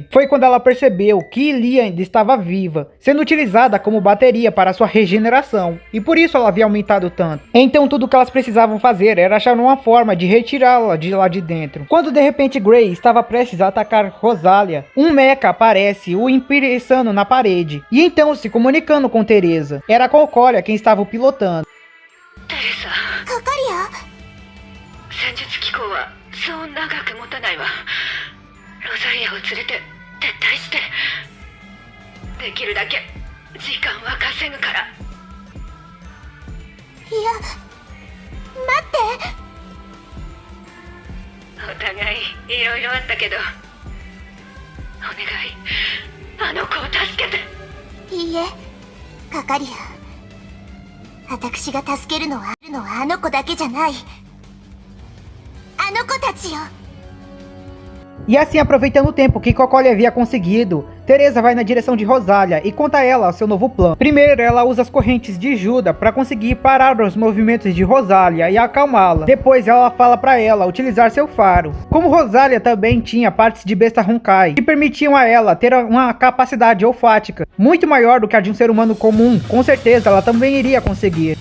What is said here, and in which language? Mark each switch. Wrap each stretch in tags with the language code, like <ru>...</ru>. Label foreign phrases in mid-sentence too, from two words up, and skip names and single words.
<pt>Foi quando ela percebeu que Lia ainda estava viva, sendo utilizada como bateria para sua regeneração, e por isso ela havia aumentado tanto. Então tudo o que elas precisavam fazer era achar uma forma de retirá-la de lá de dentro. Quando de repente Gray estava prestes a atacar Rosalia, um mecha aparece o imprensando na parede, e então se comunicando com Teresa. Era a Cocolia quem estava o pilotando.</pt> <ja>テレサ、カカリア。戦術機構はそう長く持たないわ。ロザリアを連れて撤退して、できるだけ時間は稼ぐから。いや、待って。お互いいろいろあったけど、お願い、あの子を助けて。いいえ、カカリア。私が助けるのはあの子だけじゃない。ああの子たちよ。</ja> <pt>E assim, aproveitando o tempo que Cocolia havia conseguido, Teresa vai na direção de Rosalia e conta a ela seu novo plano. Primeiro, ela usa as correntes de Juda para conseguir parar os movimentos de Rosalia e acalmá-la. Depois, ela fala para ela utilizar seu faro. Como Rosalia também tinha partes de besta Honkai, que permitiam a ela ter uma capacidade olfática muito maior do que a de um ser humano comum, com certeza ela também iria conseguir.</pt>